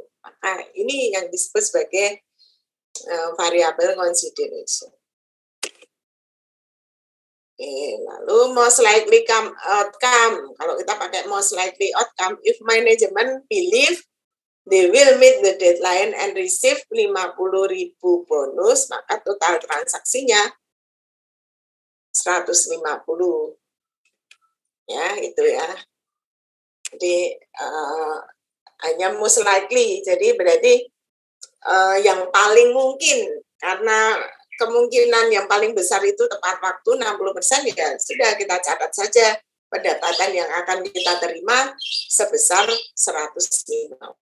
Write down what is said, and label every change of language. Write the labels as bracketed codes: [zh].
[id] Maka ini yang disebut sebagai variable consideration. Lalu [en] most likely outcome, [id] kalau kita pakai [en] most likely outcome, if management believe they will meet the deadline and receive 50.000 bonus, [id] maka total transaksinya 150. Ya, itu ya. Jadi hanya most likely, jadi berarti yang paling mungkin, karena kemungkinan yang paling besar itu tepat waktu 60%, ya sudah kita catat saja pendapatan yang akan kita terima sebesar 150.